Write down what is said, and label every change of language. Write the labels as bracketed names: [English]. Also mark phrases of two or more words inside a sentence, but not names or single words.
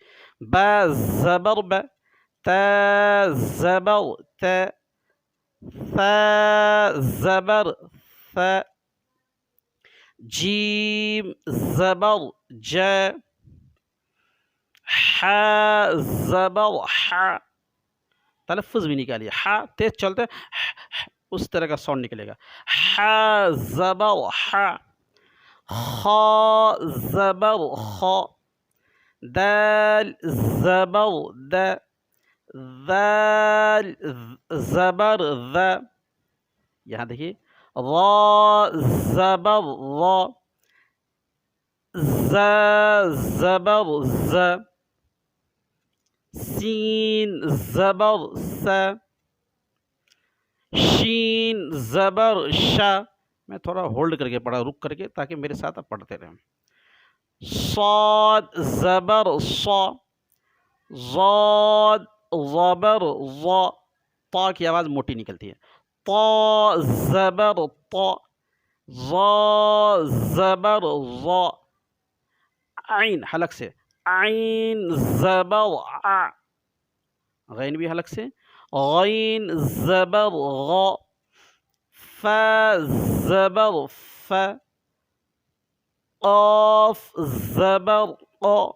[Urdu] با زبر ب، تا زبر ت، ثا زبر ث، جیم زبر ج، ح زبر ح، تلفظ بھی نکالیے، ح تیز چلتے اس طرح کا ساؤنڈ نکلے گا۔ ح زبر ح، خا زبر خ، دال زبر د، ذال زبر ذ، یہاں دیکھیے را زبر را، ز زبر ز، سین زبر س، شین زبر ش۔ میں تھوڑا ہولڈ کر کے پڑھا، رک کر کے، تاکہ میرے ساتھ آپ پڑھتے رہیں۔ صاد زبر ص، ضاد زبر ض، طا کی آواز موٹی نکلتی ہے۔ طا زبر طا، ظا زبر ظا، عین حلق سے، عین زبر ع، غین بھی حلق سے، غین زبر غ، فا زبر ف، قاف زبر ق،